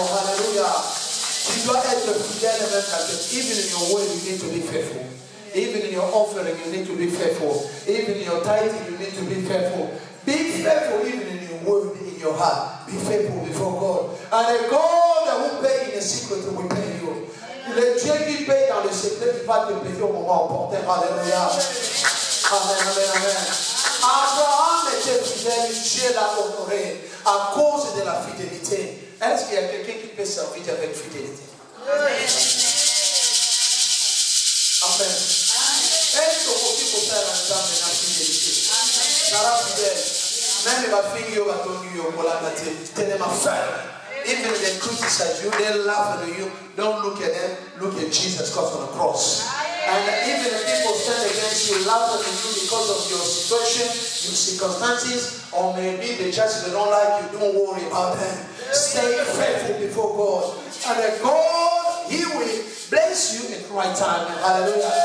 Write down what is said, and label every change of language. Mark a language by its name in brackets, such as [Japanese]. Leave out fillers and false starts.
[French] Hallelujah. Tu dois être fidèle même dans tes... [English] Even in your word, you need to be faithful. Even in your offering, you need to be faithful. Even in your tithing, you need to be faithful. Be faithful even in your word, in your heart. Be faithful before God. And the God that will pay in the secret will pay you. [French] Le Dieu qui paye dans le secret, il va te payer au moment opportun. Alléluia. Amen, amen, amen. Abraham était fidèle, Dieu l'a honoré à cause de la fidélité. Est-ce qu'il y a quelqu'un qui peut servir avec fidélité? Amen. Amen. Est-ce qu'on peut faire ensemble dans la fidélité? Sarah fidèle. Même la fille qui va tenir pour la matin, tellement ferme. [English] Even if they criticize you, they laugh at you. Don't look at them. Look at Jesus Christ on the cross. And even if people stand against you, laugh at you because of your situation, your circumstances, or maybe they just don't like you, don't worry about them. Stay faithful before God. And God, He will bless you at the right time. Hallelujah.